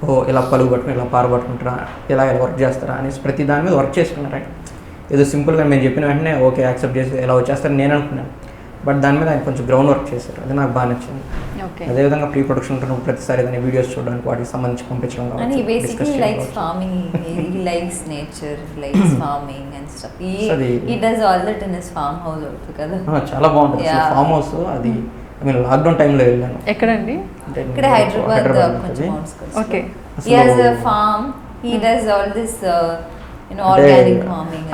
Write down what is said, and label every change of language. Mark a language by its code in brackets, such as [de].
[te] ఇలా పలుగు పట్టుకుని ఇలా పారు పట్టుకుంటారా, ఇలా వర్క్ చేస్తారా అనేసి ప్రతి దాని మీద వర్క్ చేసుకున్నారు ఆయన. ఏదో సింపుల్గా మేము చెప్పిన వెంటనే ఓకే యాక్సెప్ట్ చేసి ఎలా వచ్చేస్తారని నేను అనుకున్నాను, బట్ దాని మీద ఆయన కొంచెం గ్రౌండ్ వర్క్ చేశారు, అది నాకు బాగా నచ్చింది. అదేవిధంగా ప్రీ ప్రొడక్షన్ ఉంటున్నప్పుడు ప్రతిసారి ఏదైనా వీడియోస్ చూడడానికి వాటికి సంబంధించి పంపించడం [en] And he basically likes farming, he likes nature, he likes farming and stuff. He does all that in his farmhouse also kada. [te] చాలా బాగుంటుంది ఫామ్ హౌస్. అది [en] I mean [te] లాక్డౌన్ టైంలో వెళ్ళాను. ఎక్కడండి? ఇక్కడ హైదరాబాద్ కొంచెం outskirts. Okay. [en] He has a farm, he does all this organic farming.